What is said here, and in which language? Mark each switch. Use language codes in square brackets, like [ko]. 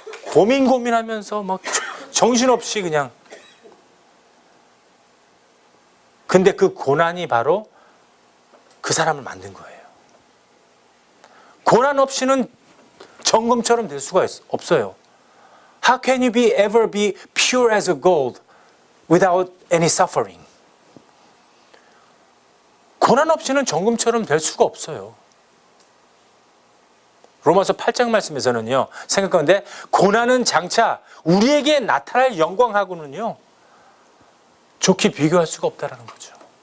[ko] 고민하면서 막 정신없이 그냥. 근데 그 고난이 바로 그 사람을 만든 거예요. 고난 없이는 정금처럼 될 수가 없어요. [en] How can you ever be pure as a gold without any suffering? [ko] 고난 없이는 정금처럼 될 수가 없어요. 로마서 8장 말씀에서는요, 생각하는데 고난은 장차 우리에게 나타날 영광하고는요 좋게 비교할 수가 없다는 거죠.